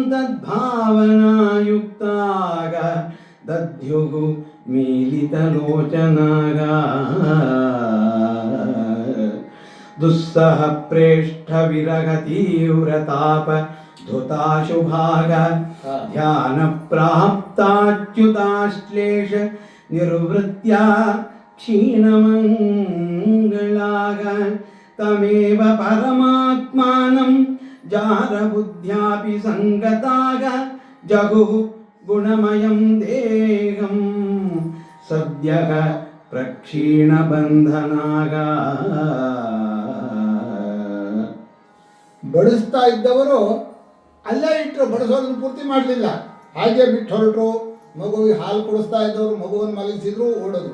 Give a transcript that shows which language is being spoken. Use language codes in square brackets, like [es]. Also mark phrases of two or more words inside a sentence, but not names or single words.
[sa] ತದ್ಭಾವನಾಯುಕ್ತಾಃ ದದ್ಯುಃ ಮೀಲಿತಲೋಚನಾಃ ದುಸ್ಸಹ ಪ್ರೇಷ್ಠ ವಿರಹ ತೀವ್ರತಾಪ ಧುತಾಶುಭಾಗ ಧ್ಯಾನ ಪ್ರಾಪ್ತಾಚ್ಯುತಾಶ್ಲೇಷ ನಿರ್ವೃತ್ಯ ಕ್ಷೀಣಮಂಗಳಾಗ ತಮೇವ ಪರಮಾತ್ಮಾನಂ ಜಾರಬುದ್ಧ್ಯಾಪಿ ಸಂಗತಾಗ ಜಗುಃ ಗುಣಮಯಂ ದೇಹಂ ಸದ್ಯಃ ಪ್ರಕ್ಷೀಣಬಂಧನಾಗ. [kn] ಬಡಿಸ್ತಾ ಇದ್ದವರು ಅಲ್ಲೇ ಇಟ್ಟರು, ಬಡಿಸೋದನ್ನು ಪೂರ್ತಿ ಮಾಡಲಿಲ್ಲ, ಹಾಗೆ ಬಿಟ್ಟು ಹೊರಟರು. ಮಗುವಿಗೆ ಹಾಲು ಕುಡಿಸ್ತಾ ಇದ್ದವರು ಮಗುವನ್ನು ಮಲಗಿಸಿದ್ರು, ಓಡಿದ್ರು.